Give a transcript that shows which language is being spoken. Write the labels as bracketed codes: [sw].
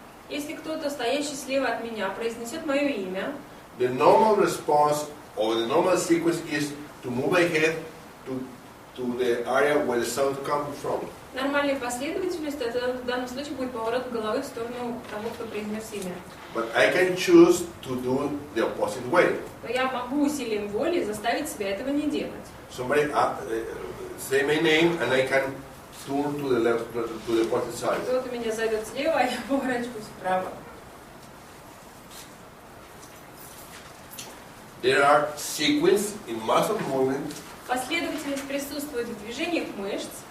[ru] если кто-то, стоящий слева от меня, произнесет мое имя, [en] the normal response or the normal sequence is to move my head to the area where the sound comes from. [ru] нормальная последовательность – это в данном случае будет поворот головы в сторону того, кто произнес имя. [en] But I can choose to do the opposite way. [ru] Но я могу усилием воли заставить себя этого не делать. [en] Somebody say my name and I can turn to the left, to the opposite side. [ru] Кто-то меня зовет слева, а я поворачиваюсь вправо. [en] There are sequences in muscle movement, [ru] Последовательность присутствует в движениях мышц,